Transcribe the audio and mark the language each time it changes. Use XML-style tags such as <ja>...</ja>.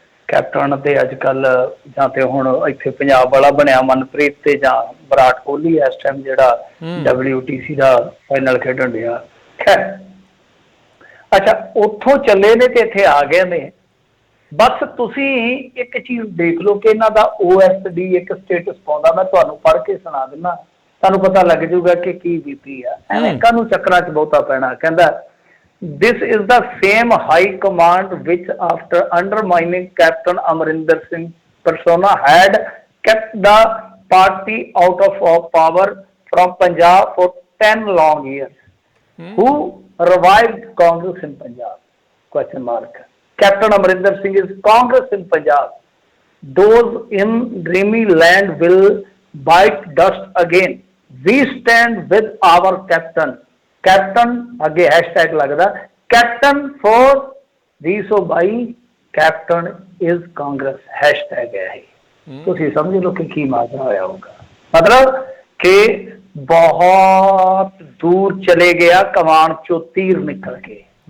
<pa>Captain ਤੇ ਅੱਜ ਕੱਲ ਜਾਂ ਤੇ ਹੁਣ ਇੱਥੇ ਪੰਜਾਬ ਵਾਲਾ ਬਣਿਆ ਮਨਪ੍ਰੀਤ, ਤੇ ਜਾਂ ਵਿਰਾਟ ਕੋਹਲੀ ਇਸ ਟਾਈਮ ਜਿਹੜਾ WTC ਦਾ ਫਾਈਨਲ ਖੇਡਣ ਡਿਆ। ਖੈਰ ਅੱਛਾ, ਉੱਥੋਂ ਚੱਲੇ ਨੇ ਤੇ ਇੱਥੇ ਆ ਗਏ ਨੇ। ਬਸ ਤੁਸੀਂ ਇੱਕ ਚੀਜ਼ ਦੇਖ ਲਓ ਕਿ ਇਹਨਾਂ ਦਾ OSD ਇੱਕ ਸਟੇਟਸ ਪਾਉਂਦਾ, ਮੈਂ ਤੁਹਾਨੂੰ ਪੜ੍ਹ ਕੇ ਸੁਣਾ ਦਿੰਦਾ, ਤੁਹਾਨੂੰ ਪਤਾ ਲੱਗ ਜਾਊਗਾ ਕਿ ਕੀ ਬੀਤੀ ਆ। ਐਵੇਂ ਕਾਹਨੂੰ ਚੱਕਰਾਂ 'ਚ ਬਹੁਤਾ ਪੈਣਾ।</pa> <en>ਕਹਿੰਦਾ This is the same high command which, after undermining Captain Amarinder Singh persona, had kept the party out of power from Punjab for 10 long years. Who revived Congress in Punjab? Question mark. Captain Amarinder Singh is Congress in Punjab. Those in dreamy land will bite dust again. We stand with our captain.</en> <pa>Captain ਅੱਗੇ hashtag ਲੱਗਦਾ, captain four 2022 captain is Congress hashtag ਹੈ ਇਹ। ਤੁਸੀਂ ਸਮਝ ਲਓ ਕਿ ਕੀ ਮਾਜਰਾ ਹੋਇਆ ਹੋਊਗਾ। ਮਤਲਬ ਕਿ ਬਹੁਤ ਦੂਰ ਚਲੇ ਗਿਆ, ਕਮਾਨ ਚੋਂ ਤੀਰ ਨਿਕਲ ਕੇ।</pa>